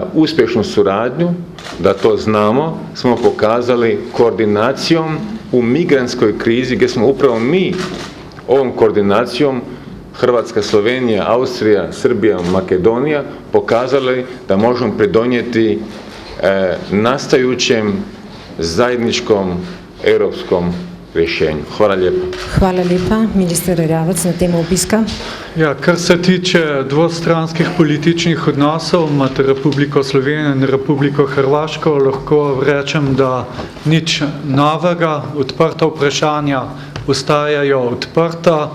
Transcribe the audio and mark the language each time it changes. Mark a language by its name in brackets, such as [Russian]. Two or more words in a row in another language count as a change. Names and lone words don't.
[Croatian] uspješnu suradnju, da to znamo, smo pokazali koordinacijom u migrantskoj krizi, gdje smo upravo mi ovom koordinacijom Hrvatska, Slovenija, Austrija, Srbija, Makedonija pokazali da možemo pridonijeti nastajućem zajedničkom europskom rješenju. Hvala lijepo. [Slovenian] Hvala lepa, minister Erjavec, na temo obiska. Ja, kar se tiče dvostranskih političnih odnosov med Republiko Slovenijo in Republiko Hrvaško, lahko rečem, da nič novega, odprta vprašanja ostajajo odprta.